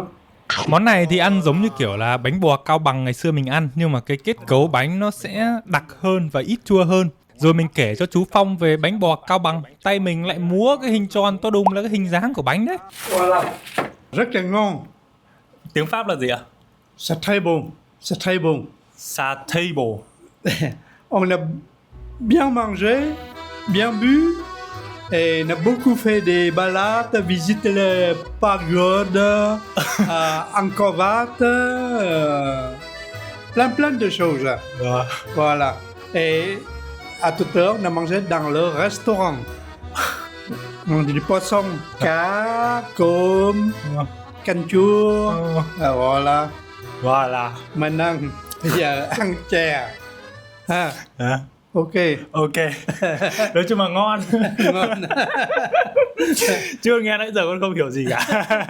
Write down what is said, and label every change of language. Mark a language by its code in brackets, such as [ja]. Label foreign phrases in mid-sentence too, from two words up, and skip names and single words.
[vi] Món này thì ăn giống như kiểu là bánh bò Cao Bằng ngày xưa mình ăn, nhưng mà cái kết cấu bánh nó sẽ đặc hơn và ít chua hơn. Rồi mình kể cho chú Phong về bánh bò Cao Bằng, tay mình lại múa cái hình tròn to đùng là cái hình dáng của bánh đấy. Rất là ngon. Tiếng Pháp là gì ạ? [fr] C'est très bon. C'est très bon. Sa table. On a bien mangé, bien bu, et on a beaucoup fait des balades, visité les pagodes, Angkor Wat, plein de choses. Voilà. Et à toute heure, on a mangé dans le restaurant. On a du poisson, [vi] cá, cơm, canh chua. [fr] Voilà. Voilà. [vi] Mình ăn, bây giờ ăn chè. Ha. Ok. Ok. Nói chung là ngon. Ngon. Chưa nghe nãy giờ con không hiểu gì cả.